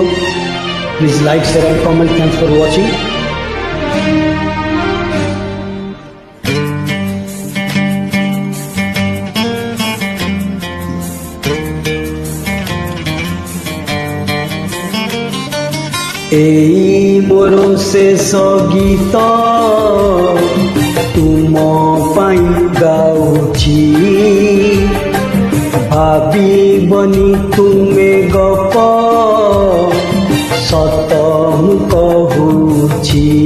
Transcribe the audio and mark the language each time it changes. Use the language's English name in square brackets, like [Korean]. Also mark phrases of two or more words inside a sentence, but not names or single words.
[English] Please like, share and comment. Thanks for watching. [Odia] ଏଇ ମୋର ଶେଷ ଗୀତ ତୁମ ପାଇଁ ଗାଉଛି, ଭାବିବନି ତୁମେ ଗପ ସତ ମୁ କହୁଛି।